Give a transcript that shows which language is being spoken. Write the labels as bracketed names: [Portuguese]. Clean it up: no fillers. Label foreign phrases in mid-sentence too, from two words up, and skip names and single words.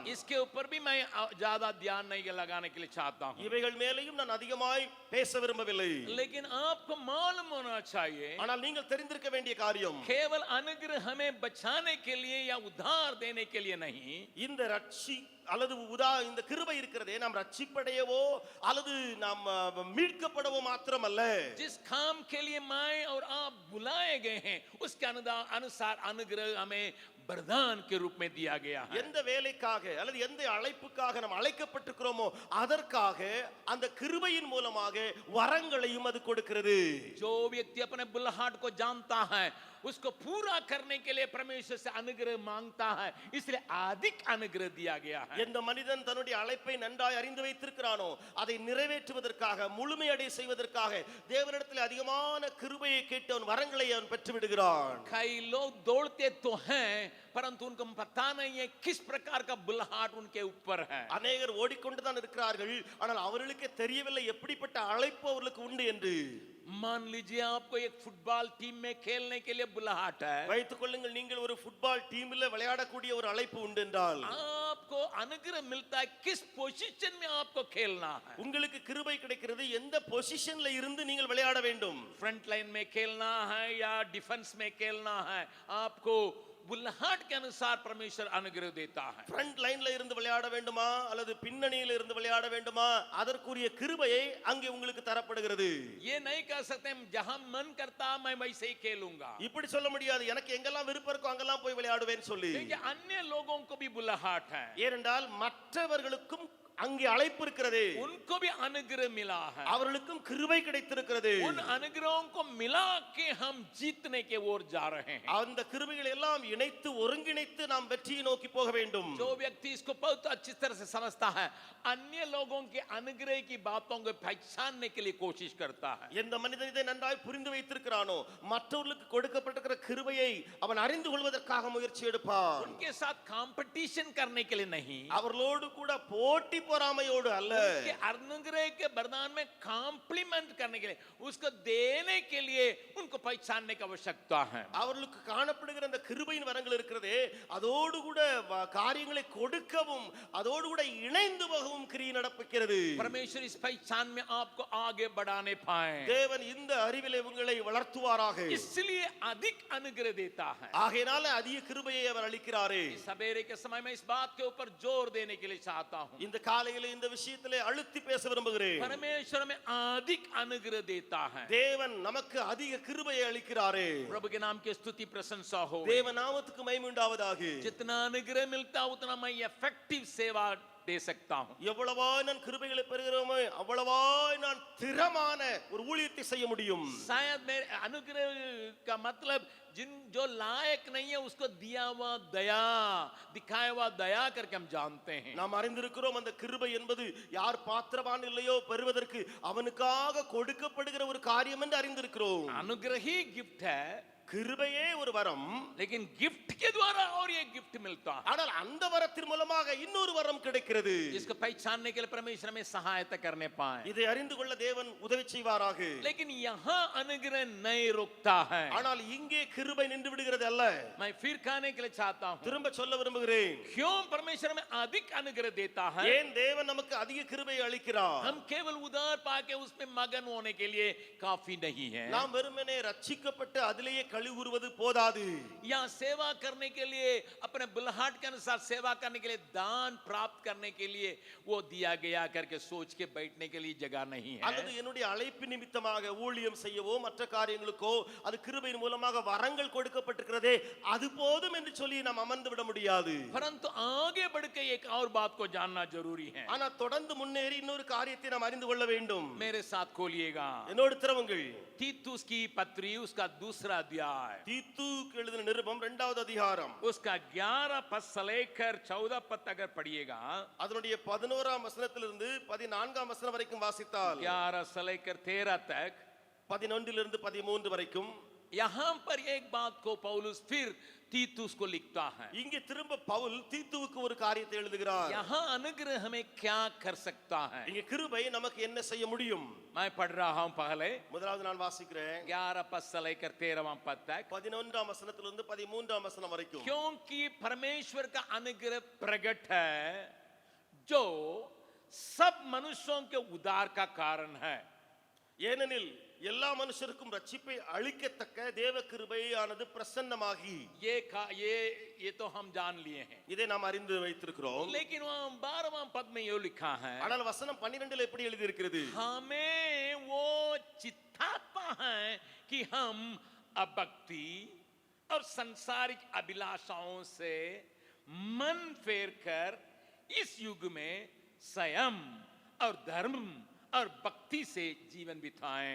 [Hindi] इसके ऊपर भी मैं ज्यादा ध्यान नहीं लगाने के लिए चाहता हूं, [Tamil] இவைகள் மேலேயும் நான் அதிகமாய் பேச விரும்பவில்லை. [Hindi] लेकिन आपको मालूम होना चाहिए, [Tamil] ஆனால் நீங்கள் தெரிந்திருக்க வேண்டிய காரியம், [Hindi] केवल अनुग्रह हमें बचाने के लिए या उद्धार देने के लिए नहीं, [Tamil] இந்த ரட்சி அல்லது இந்த கிருபை இருக்கிறதே நாம் ரட்சிப்படையவோ அல்லது நாம் மீட்கப்படவோ மாத்திரமல்ல, [Hindi] जिस काम के लिए मैं और आप बुलाए गए हैं उसके अनुसार अनुग्रह हमें वरदान के रूप में दिया गया है। [Tamil] எந்த வேலைக்காக அல்லது எந்த அழைப்புக்காக நாம் அழைக்கப்பட்டிருக்கிறோமோ அதற்காக அந்த கிருபையின் மூலமாக வரங்களையும் அது கொடுக்கிறது. [Hindi] जो व्यक्ति अपने बुलाहट को जानता है उसको पूरा करने के लिए परमेश्वर से अनुग्रह मांगता है, इसलिए अधिक अनुग्रह दिया गया है। [Tamil] எந்த மனிதன் தன்னுடைய அழைப்பை நன்றாய் அறிந்து வைத்திருக்கிறானோ அதை நிறைவேற்றுவதற்காக முழுமையடை செய்வதற்காக தேவனிடத்தில் அதிகமான கிருபையை கேட்டு அவன் வரங்களை அவன் பெற்று விடுகிறான். [Hindi] कई लोग दौड़ते तो हैं परंतु उनको पता नहीं है किस प्रकार का बुलाहट उनके ऊपर है। [Tamil] அநேகர் ஓடிக்கொண்டு தான் இருக்கிறார்கள், ஆனால் அவர்களுக்கே தெரியவில்லை எப்படிப்பட்ட அழைப்பு அவர்களுக்கு உண்டு என்று. [Hindi] मान लीजिए आपको एक [English] football team [Hindi] में खेलने के लिए बुलाहट है, [Tamil] வைத்துக் கொள்ளுங்கள் நீங்கள் ஒரு [English] football teamல [Tamil] விளையாடக்கூடிய ஒரு அழைப்பு உண்டு என்றால் [Hindi] आपको अनुग्रह मिलता है किस पोजीशन में आपको खेलना है। [Tamil] உங்களுக்கு கிருபை கிடைக்கிறது எந்த பொசிஷன்ல இருந்து நீங்கள் விளையாட வேண்டும். [English] front line [Hindi] में खेलना है या डिफेंस में खेलना है, आपको बुलाहट के अनुसार परमेश्वर अनुग्रह देता है। [English] front lineல [Tamil] இருந்து விளையாட வேண்டுமா அல்லது பின்னணியில இருந்து விளையாட வேண்டுமா அதற்குரிய கிருபையை அங்கே உங்களுக்கு தரப்படுகிறது. [Hindi] ये नहीं कह सकते जहां मन करता मैं वैसे ही खेलूंगा, [Tamil] இப்படி சொல்ல முடியாது எனக்கு எங்கெல்லாம் விருப்பம் இருக்கோ அங்கெல்லாம் போய் விளையாடுவேன்னு சொல்லி. [Hindi] क्योंकि अन्य लोगों को भी बुलाहट है, [Tamil] ஏனென்றால் மற்றவர்களுக்கும் அங்கே அழைப்பு இருக்கிறது, [Hindi] उनको भी अनुग्रह मिला है, [Tamil] அவர்களுக்கும் கிருபை கிடைத்திருக்கிறது. [Hindi] उन अनुग्रहों को मिला के हम जीतने के ओर जा रहे हैं। [Tamil] அந்த கிருபைகளை எல்லாம் இணைத்து ஒருங்கிணைத்து நாம் வெற்றியை நோக்கி போக வேண்டும். [Hindi] जो व्यक्ति इसको बहुत अच्छी तरह से समझता है अन्य लोगों के अनुग्रह की बातों को पहचानने के लिए कोशिश करता है। [Tamil] எந்த மனிதன் இதை நன்றாய் புரிந்து வைத்திருக்கிறானோ மற்றவர்களுக்கு கொடுக்கப்பட்டிருக்கிற கிருபையை அவன் அறிந்து கொள்வதற்காக முயற்சி எடுப்பான். [Hindi] उनके साथ कंपटीशन करने के लिए नहीं, [Tamil] அவர்களோடு கூட போட்டி பொறாமையோடு அல்ல, [Hindi] उनके अनुग्रह के वरदान में कॉम्प्लीमेंट करने के लिए, उसको देने के लिए उनको पहचानने की आवश्यकता है। [Tamil] அவர்களுக்கு காணப்படுகிற அந்த கிருபையின் வரங்கள் இருக்கிறதே அதோடு கூட காரியங்களை கொடுக்கவும் அதோடு கூட இணைந்து போகவும் கிரியை நடப்பிக்கிறது. [Hindi] परमेश्वर इस पहचान में आपको आगे बढ़ाने पाए, [Tamil] தேவன் இந்த அறிவிலே உங்களை வளர்த்துவாராக. [Hindi] इसलिए अधिक अनुग्रह देता है। [Tamil] ஆகையினால அதிக கிருபையை அவர் அளிக்கிறாரே. [Hindi] सवेरे के समय में इस बात के ऊपर जोर देने के लिए चाहता हूं, [Tamil] இந்த காலையில இந்த விஷயத்திலே அழுத்தி பேச விரும்புகிறேன். [Hindi] परमेश्वर में अधिक अनुग्रह देता है। [Tamil] தேவன் நமக்கு அதிக கிருபையை அளிக்கிறாரே. [Hindi] प्रभु के नाम की स्तुति प्रशंसा हो। [Tamil] தேவ நாமத்துக்கு மகிமை உண்டாவதாக. [Hindi] जितना अनुग्रह मिलता उतना मैं इफेक्टिव सेवा दे सकता हूं। [Tamil] எவ்வளவாய் நான் கிருபைகளை பெறுகிறோமோ அவ்வளவாய் நான் திறமான ஒரு ஊழியத்தை செய்ய முடியும். [Hindi] शायद मेरे अनुग्रह का मतलब जिन जो लायक नहीं है उसको दिया हुआ दया, दिखाया हुआ दया करके हम जानते हैं। [Tamil] நாம் அறிந்திருக்கிறோம் அந்த கிருபை என்பது யார் பாத்திரவான் இல்லையோ பெறுவதற்கு அவனுக்காக கொடுக்கப்படுகிற ஒரு காரியம் என்று அறிந்திருக்கிறோம். [Hindi] अनुग्रह ही गिफ्ट है, [Tamil] கிருபையே ஒரு வரம், [Hindi] लेकिन गिफ्ट के द्वारा और एक गिफ्ट मिलता है, [Tamil] ஆனால் அந்த வரத்தின் மூலமாக இன்னொரு வரம் கிடைக்கிறது. [Hindi] जिसको पहचानने के लिए परमेश्वर हमें सहायता करने पाए। [Tamil] இதை அறிந்து கொள்ள தேவன் உதவி செய்வாராக. [Hindi] लेकिन यहाँ अनुग्रह नहीं रुकता है। [Tamil] ஆனால் இங்கே கிருபை நின்று விடுகிறது அல்ல. [Hindi] मैं फिर कहने के लिए चाहता हूँ, [Tamil] திரும்ப சொல்ல விரும்புகிறேன், [Hindi] क्यों परमेश्वर हमें अधिक अनुग्रह देता है? [Tamil] ஏன் தேவன் நமக்கு அதிக கிருபையை அளிக்கிறார்? [Hindi] हम केवल उधार पाके उसमें मगन होने के लिए काफी नहीं है। [Tamil] நாம் வெறுமனே ரட்சிக்கப்பட்டு அதிலேயே கழிவுறுவது போதாது. [Hindi] या सेवा करने के लिए अपने बुलाहट के अनुसार सेवा करने के लिए दान प्राप्त करने के लिए वो दिया गया करके सोच के बैठने के लिए जगह नहीं है। [Tamil] அல்லது என்னுடைய அழைப்பு நிமித்தமாக ஊழியம் செய்யவோ மற்ற காரியங்களுக்கோ அது கிருபையின் மூலமாக வரங்கள் கொடுக்கப்பட்டிருக்கிறதே அது போதும் என்று சொல்லி நாம் அமர்ந்து விட முடியாது. [Hindi] परंतु आगे बढ़ के एक और बात को जानना जरूरी है। [Tamil] ஆனா தொடர்ந்து முன்னேறி இன்னொரு காரியத்தை நாம் அறிந்து கொள்ள வேண்டும். [Hindi] मेरे साथ खोलिएगा [Tamil] என்னோடு திறவுங்கள் [Hindi] तीतुस की पत्री उसका दूसरा अध्याय, [Tamil] தீத்துக்கு எழுதின நிருபம் 2வது அதிகாரம் [Hindi] उसका 11 पद से लेकर 14 पद अगर पढ़िएगा, [Tamil] அதனுடைய 11ஆம் வசனத்திலிருந்து 14ஆம் வசனம் வரைக்கும் வாசித்தால் [Hindi] 11 से लेकर 13 तक [Tamil] 11லிருந்து 13 வரைக்கும் [Hindi] यहाँ पर एक बात को पौलुस फिर तीतुस को लिखता है। [Tamil] இங்கே திரும்ப பவுல் தீத்துவுக்கு ஒரு காரியத்தை எழுதுகிறார். [Hindi] यहाँ अनुग्रह हमें क्या कर सकता है? [Tamil] இங்கே கிருபை நமக்கு என்ன செய்ய முடியும்? [Hindi] मैं पढ़ रहा हूँ पहले [Tamil] முதலாவது நான் வாசிக்கிறேன் [Hindi] 11 पद से लेकर 13वां पद तक। [Tamil] 11ஆம் வசனத்திலிருந்து 13ஆம் வசனம் வரைக்கும். [Hindi] क्योंकि परमेश्वर का अनुग्रह प्रकट है जो सब मनुष्यों के उद्धार का कारण है। [Tamil] ஏனெனில் எல்லா மனுஷருக்கும் ரட்சிப்பை அளிக்கத்தக்க தேவ கிருபையானது பிரசன்னமாகி, [Hindi] ये तो हम जान लिए हैं, [Tamil] இதை நாம் அறிந்து வைத்திருக்கிறோம். [Hindi] लेकिन वहां 12वां पद में ये लिखा है [Tamil] ஆனால் வசனம் 12ல எப்படி எழுதி இருக்கிறது? [Hindi] हमें वो चित्तात्मा है कि हम अभक्ति, और संसारिक अभिलाषाओं से मन फेर कर इस युग में संयम और धर्म और भक्ति से जीवन बिताएं।